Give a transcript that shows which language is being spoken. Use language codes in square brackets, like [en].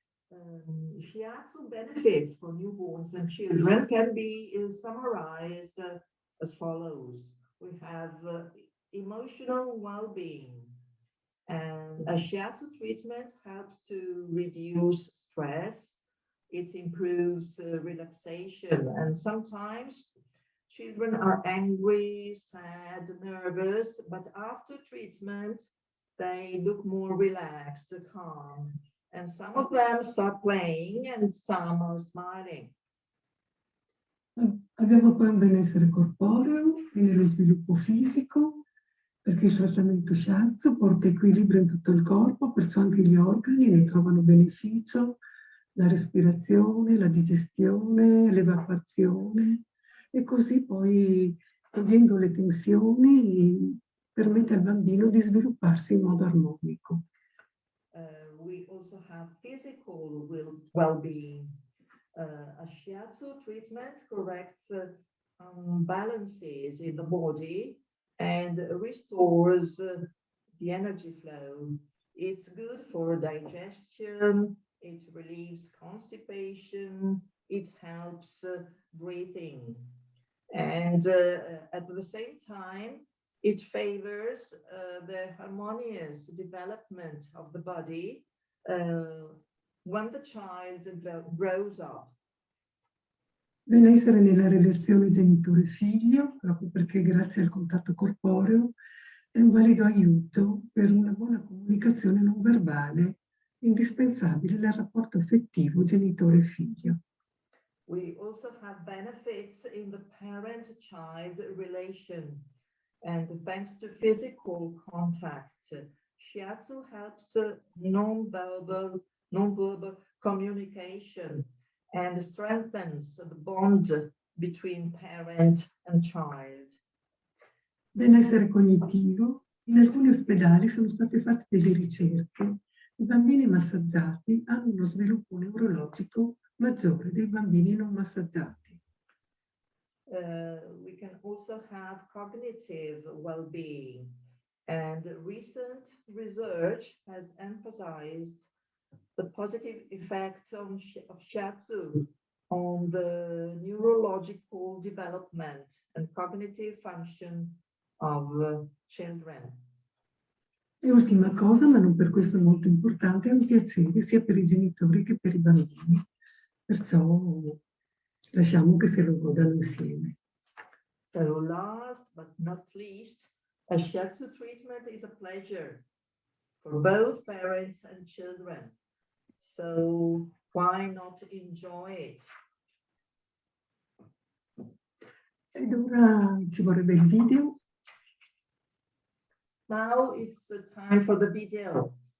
[en] Shiatsu benefits for newborns and children can be summarized as follows. We have emotional well-being, and a shiatsu treatment helps to reduce stress. It improves relaxation, and sometimes children are angry, sad, nervous, but after treatment, they look more relaxed, calm. And some of them start playing and some are smiling. [it] Abbiamo poi un benessere corporeo e nello sviluppo fisico, perché il trattamento shiatsu porta equilibrio in tutto il corpo, perciò anche gli organi ne trovano beneficio, la respirazione, la digestione, l'evacuazione, e così poi, togliendo le tensioni, permette al bambino di svilupparsi in modo armonico. [en] We also have physical well-being. A shiatsu treatment corrects imbalances in the body and restores the energy flow. It's good for digestion, it relieves constipation, it helps breathing. And at the same time, it favors the harmonious development of the body when the child grows up. [it] Benessere nella relazione genitore-figlio, proprio perché grazie al contatto corporeo è un valido aiuto per una buona comunicazione non verbale, indispensabile nel rapporto affettivo genitore-figlio. [en] We also have benefits in the parent-child relation. And thanks to physical contact, shiatsu helps non-verbal communication and strengthens the bond between parent and child. [it] Benessere cognitivo. In alcuni ospedali sono state fatte delle ricerche. I bambini massaggiati hanno uno sviluppo neurologico maggiore dei bambini non massaggiati. [en] We can also have cognitive well-being, and recent research has emphasized the positive effect of shiatsu on the neurological development and cognitive function of children. [it] E ultima cosa, ma non per questo molto importante, è un piacere sia per i genitori che per i bambini. Perciò lasciamo che se lo godano insieme. [en] So last but not least, a shiatsu treatment is a pleasure for both parents and children. So why not enjoy it? [it] Ed ora ci vorrebbe il video. [en] Now it's time for the video.